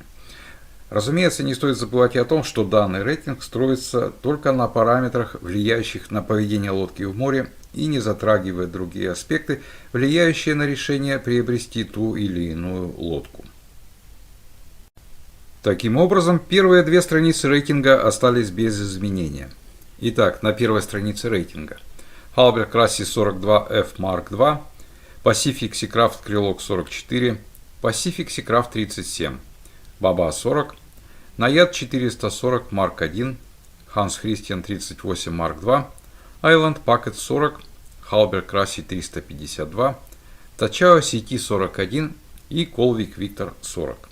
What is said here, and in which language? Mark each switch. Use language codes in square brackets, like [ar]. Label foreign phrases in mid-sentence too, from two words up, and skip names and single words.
[ru] Разумеется, не стоит забывать и о том, что данный рейтинг строится только на параметрах, влияющих на поведение лодки в море, и не затрагивает другие аспекты, влияющие на решение приобрести ту или иную лодку. Таким образом, первые две страницы рейтинга остались без изменения. Итак, на первой странице рейтинга Halber Crassi 42F Mark II, Pacific Seacraft Krylok 44, Pacific Seacraft 37, Baba 40, Nayad 440 Mark I, Hans Christian 38 Mark II, Island Packet 40, Halber Crassi 352, Tachao CT 41 и Colvik Victor 40.